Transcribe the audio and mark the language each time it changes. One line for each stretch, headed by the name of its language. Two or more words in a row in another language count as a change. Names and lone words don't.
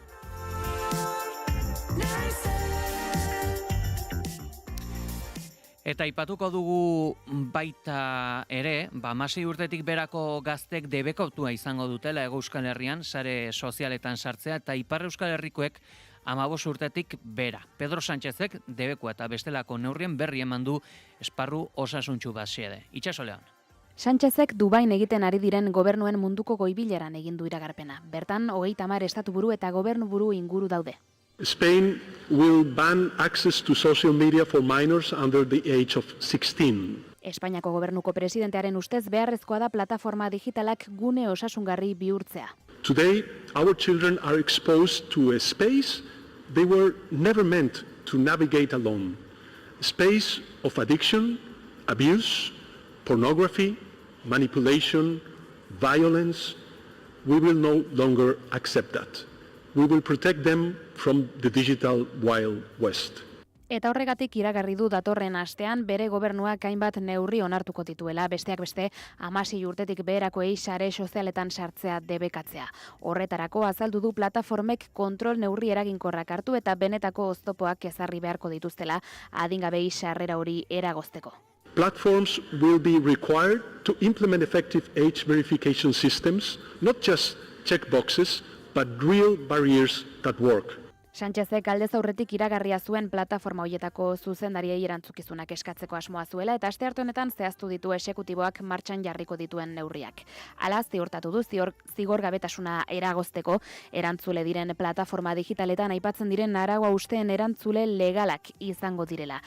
Basque: Eta aipatuko dugu baita ere, 16 urtetik berako gaztek debekautua izango dutela Hego Euskal Herrian sare sozialetan sartzea eta Ipar Euskal Herrikoek 15 urtetik bera. Pedro Sánchezek debekua eta bestelako neurrien berri eman du esparru osasuntsu bat xede. Itxaso Leon. Sánchezek Dubain egiten ari diren gobernuen munduko goibileran egin du iragarpena. Bertan, 30 estatuburu eta gobernuburu inguru daude.
English: Spain will ban access to social media for minors under the age of 16.
Basque: Espainiako gobernuko presidentearen ustez beharrezkoa da plataforma digitalak gune osasungarri bihurtzea.
English: Today, our children are exposed to a space they were never meant to navigate alone. A space of addiction, abuse, pornography, manipulation, violence. We will no longer accept that. We will protect them from the digital Wild West.
Basque: Eta horregatik iragarri du datorren astean bere gobernuak hainbat neurri onartuko dituela, besteak beste 16 urtetik beherakoei sare sozialetan sartzea debekatzea. Horretarako azaldu du plataformek kontrol neurri eraginkorrak hartu eta benetako oztopoak ezarri beharko dituztela adingabei sarrera hori eragozteko.
English: Platforms will be required to implement effective age verification systems, not just checkboxes, but real barriers that work.
Basque: Sánchezek aldez aurretik iragarria zuen plataforma hoietako zuzendariei erantzukizunak eskatzeko asmoa zuela eta aste arte honetan zehaztu ditu exekutiboak martxan jarriko dituen neurriak. Hala ziurtatu du zigorgabetasuna eragozteko erantzule diren plataforma digitaletan aipatzen diren arau hausteen erantzule legalak izango direla.